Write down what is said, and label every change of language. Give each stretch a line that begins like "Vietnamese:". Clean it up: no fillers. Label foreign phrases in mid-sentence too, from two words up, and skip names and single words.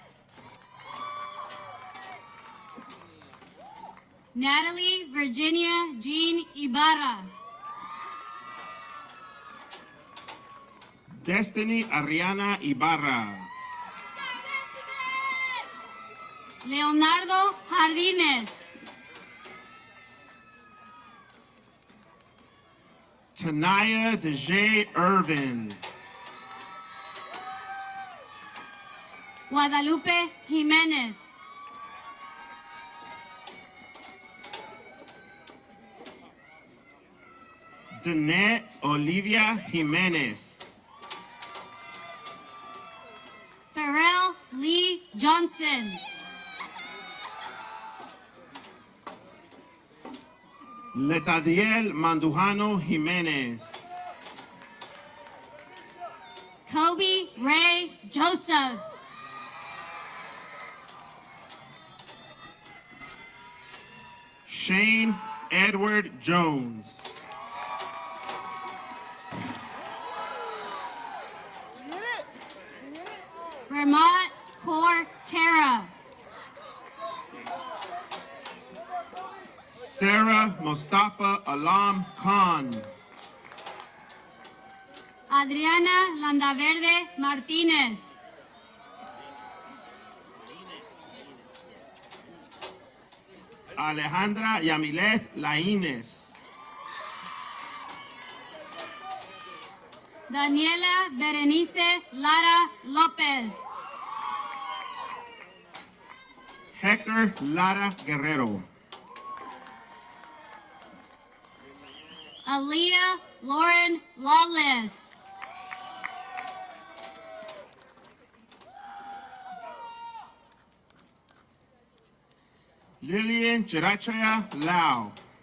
English: Natalie Virginia Jean Ibarra. Destiny Ariana Ibarra. Leonardo Jardines. Tanaya DeJay Irvin. Guadalupe Jimenez. Danette Olivia Jimenez. Pharrell Lee Johnson. Letadiel Mandujano Jimenez. Kobe Ray Joseph. Shane Edward Jones. Vermont Core Sarah Mustafa Alam Khan. Adriana Landaverde Martinez. Alejandra Yamileth Laínez. Daniela Berenice Lara López. Hector Lara Guerrero. Aaliyah Lauren Lawless. Lillian Chirachaya Lau.